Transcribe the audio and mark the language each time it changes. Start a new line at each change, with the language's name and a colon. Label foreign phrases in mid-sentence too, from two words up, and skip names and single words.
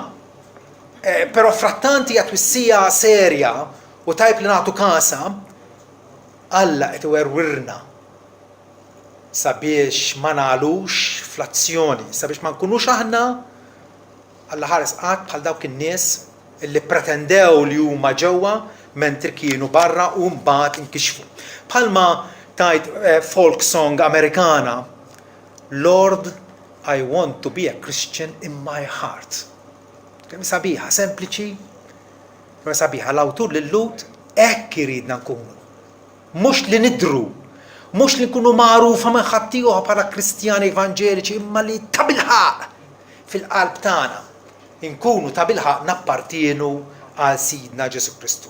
Maltese: Però frattant hija twissija serja u tajb li nagħtu kasa Alla qed iwerwirna sabiex ma nagħlux fl-azzjoni, sabiex ma nkunux aħna Alla ħares qatt bħal dawk in-nies illi pretendew li huma ġewwa mentri kienu barra u mbagħad inkixfu. Bħalma tajt
English: folk song
Maltese: Amerikana,
English: Lord, I want to be a Christian in my heart.
Maltese: Kemm sabiħa sempliċi, kemm sabiħa l-awtur lill-lut hekk iridna nkunu. Mhux li nidru, mhux li nkunu magħrufa minn ħaddieħor bħala Kristjani Evanġeliċi, imma li ta' bilħaq fil-qalb tagħna inkunu ta' bilħaq nappartienu għal Sidna Ġesu Kristu.